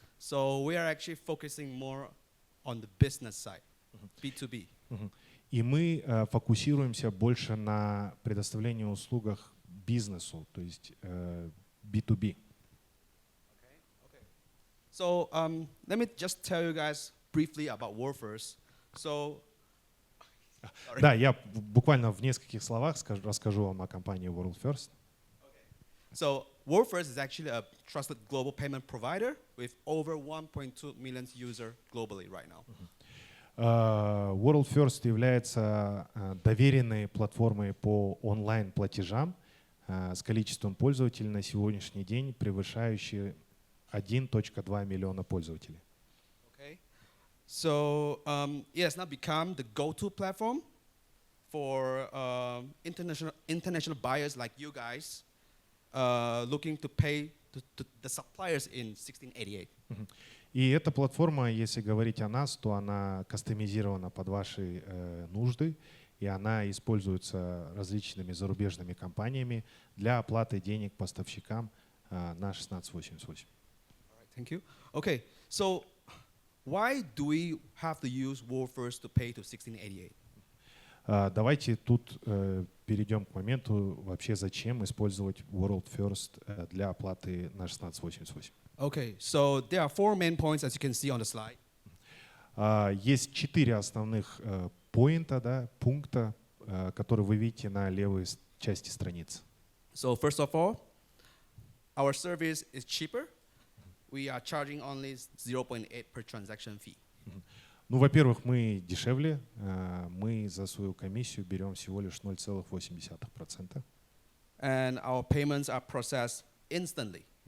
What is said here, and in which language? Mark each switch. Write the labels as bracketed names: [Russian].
[English] So we are actually focusing more on the business side, B2B. [Russian] И мы фокусируемся больше на предоставлении услуг бизнесу, то есть B2B. [English] So let me just tell you guys briefly about Wolfers. So, sorry. [Russian] Да, я буквально в нескольких словах расскажу вам о компании World First. [English] So Wolfers is actually a trusted global payment provider with over 1.2 million users globally right now. [Russian] World First является доверенной платформой по онлайн-платежам с количеством пользователей на сегодняшний день, превышающей 1.2 миллиона пользователей. [English] Okay. So it has now become the go-to platform for international buyers like you guys looking to pay to the suppliers in 1688. [Russian] И эта платформа, если говорить о нас, то она кастомизирована под ваши нужды, и она используется различными зарубежными компаниями для оплаты денег поставщикам на 1688. [English] Thank you. Okay, so why do we have to use Wolfers to pay to 1688? [Russian] Давайте тут перейдем к моменту, вообще зачем использовать World First для оплаты на 1688. [English] Okay, so there are 4 main points, as you can see on the slide. [Russian] Есть 4 основных пункта, которые вы видите на левой части страницы. [English] So first of all, our service is cheaper. We are charging only 0.8 per transaction fee. [Russian] Ну, во-первых, мы дешевле, мы за свою комиссию берем всего лишь 0,8%. [English] And our payments are processed instantly.